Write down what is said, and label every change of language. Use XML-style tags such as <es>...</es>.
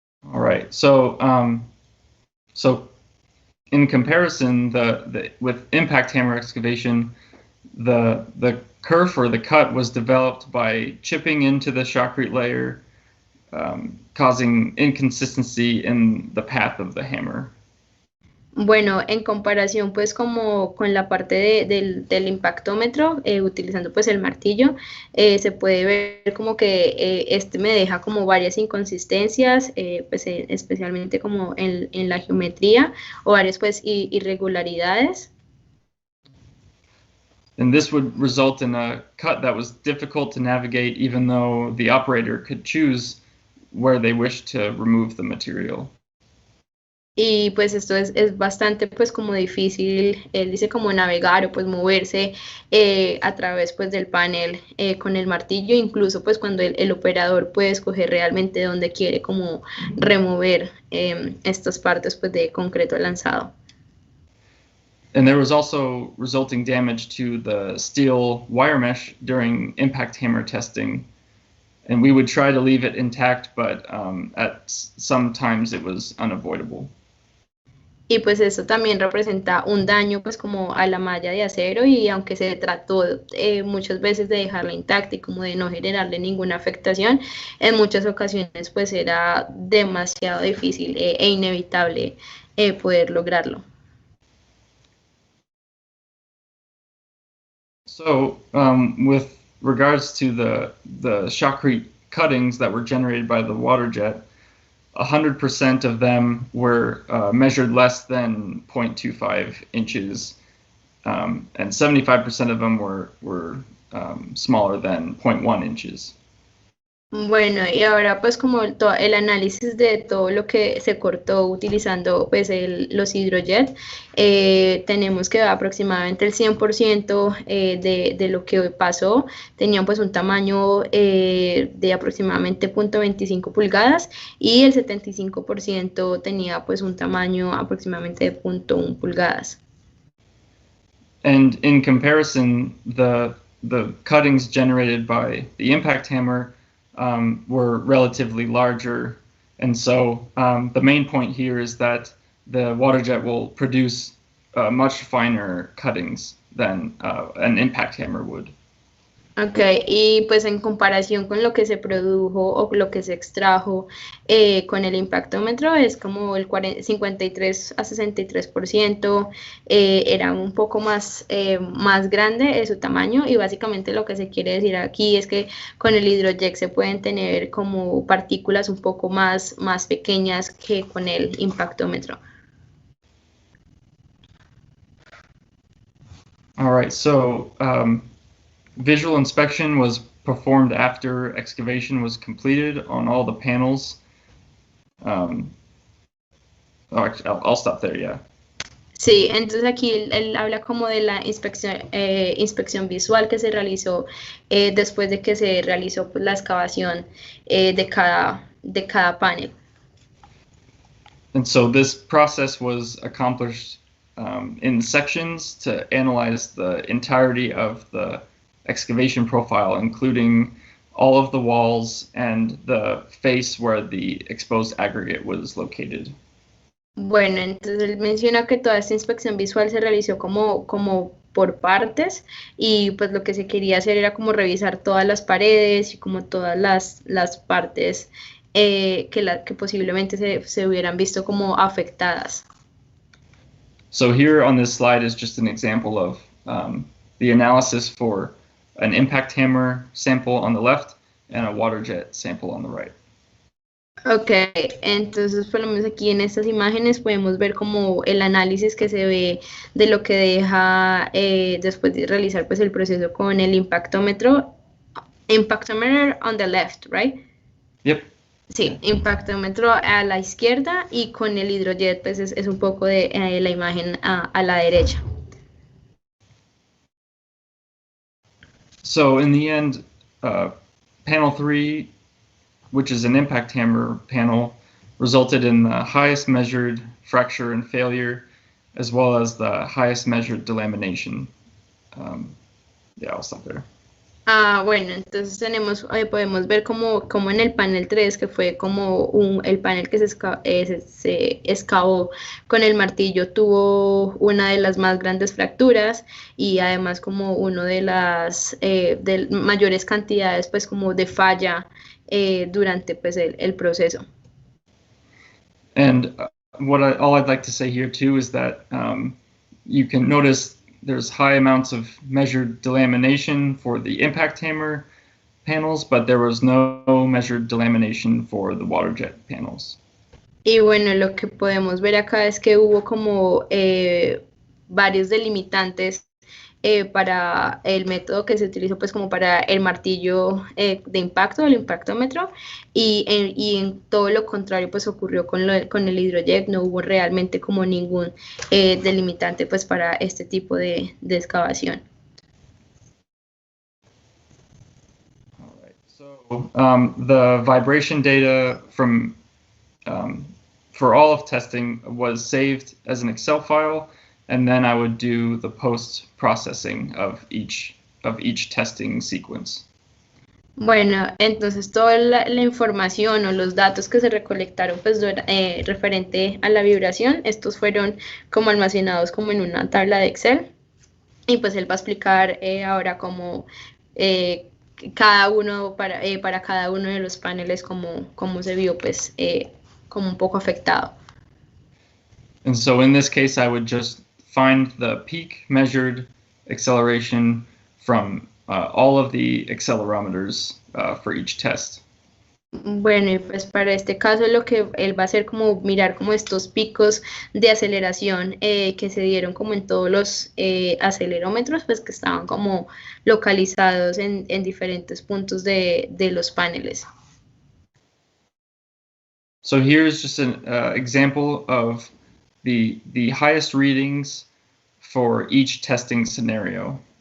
<en>All right, so in comparison, with impact hammer excavation, the kerf or the cut was developed by chipping into the shotcrete layer, causing inconsistency in the path of the hammer.</en> <es>Bueno, en comparación pues como con la parte del impactómetro, utilizando pues el martillo, se puede ver como que este me deja como varias inconsistencias, pues especialmente como en la geometría o varias pues irregularidades.</es> <en>And this would result in a cut that was difficult to navigate even though the operator could choose where they wish to remove the material.</en> <es>Y pues esto es bastante pues como difícil, él dice como navegar o pues moverse a través pues del panel con el martillo, incluso pues cuando el operador puede escoger realmente dónde quiere como remover estas partes pues de concreto lanzado.</es> <en>And there was also resulting damage to the steel wire mesh during impact hammer testing. And we would try to leave it intact, but at some times it was unavoidable.</en> <es>Y pues eso también representa un daño pues como a la malla de acero y aunque se trató muchas veces de dejarla intacta y como de no generarle ninguna afectación, en muchas ocasiones pues era demasiado difícil e inevitable poder lograrlo.</es> <en>So with regards to the shotcrete cuttings that were generated by the Waterjet, 100% of them were measured less than 0.25 inches, and 75% of them were smaller than 0.1 inches.</en> <es>Bueno, y ahora pues como el análisis de todo lo que se cortó utilizando pues los hidrojets, tenemos que aproximadamente el 100% de lo que pasó tenían pues un tamaño de aproximadamente 0.25 pulgadas y el 75% tenía pues un tamaño aproximadamente de 0.1 pulgadas.</es> <en>And in comparison, the cuttings generated by the impact hammer were relatively larger. And so the main point here is that the Waterjet will produce much finer cuttings than an impact hammer would.</en> <es>Ok, y pues en comparación con lo que se produjo o lo que se extrajo con el impactómetro es como el 53 a 63% era un poco más grande su tamaño y básicamente lo que se quiere decir aquí es que con el hidrojet se pueden tener como partículas un poco más pequeñas que con el impactómetro.</es> <en>All right, so visual inspection was performed after excavation was completed on all the panels. I'll stop there, yeah.</en> <es>Sí, entonces aquí él habla como de la inspección visual que se realizó después de que se realizó pues, la excavación de cada panel.</es> <en>And so this process was accomplished in sections to analyze the entirety of the excavation profile, including all of the walls and the face where the exposed aggregate was located.</en> <es>Bueno, entonces él menciona que toda esta inspección visual se realizó como por partes y pues lo que se quería hacer era como revisar todas las paredes y como todas las partes que posiblemente se hubieran visto como afectadas.</es> <en>So here on this slide is just an example of the analysis for an impact hammer sample on the left and a Waterjet sample on the right.</en> <es>Ok, entonces por lo menos aquí en estas imágenes podemos ver como el análisis que se ve de lo que deja después de realizar pues el proceso con el impactómetro</es> <en>on the left, right? Yep.</en> <es>Sí, impactómetro a la izquierda y con el hidrojet pues es un poco de la imagen a la derecha.</es> <en>So in the end, panel 3, which is an impact hammer panel, resulted in the highest measured fracture and failure, as well as the highest measured delamination. I'll stop there.</en> <es>Bueno, entonces podemos ver como en el panel 3, que fue como el panel que se excavó con el martillo, tuvo una de las más grandes fracturas y además como uno de las de mayores cantidades pues como de falla durante pues el proceso.</es> <en>And all I'd like to say here too is that you can notice there's high amounts of measured delamination for the impact hammer panels, but there was no measured delamination for the Waterjet panels.</en> <es>Y bueno, lo que podemos ver acá es que hubo como varios delimitantes para el método que se utilizó pues como para el martillo de impacto, el impactómetro, y en todo lo contrario pues ocurrió con el hidrojet. No hubo realmente como ningún delimitante pues para este tipo de excavación.</es> <en>So the vibration data from for all of testing was saved as an Excel file, and then I would do the post-processing of each testing sequence.</en> <es>Bueno, entonces toda la información o los datos que se recolectaron pues referente a la vibración, estos fueron como almacenados como en una tabla de Excel, y pues él va a explicar ahora como cada uno para cada uno de los paneles cómo se vio pues como un poco afectado.</es> <en>And so in this case, I would just find the peak measured acceleration from all of the accelerometers for each test.</en> <es>Bueno, y pues para este caso lo que él va a hacer como mirar como estos picos de aceleración que se dieron como en todos los acelerómetros, pues que estaban como localizados en diferentes puntos de los paneles.</es> <en>So here's just an example of the highest readings for each testing scenario.</en>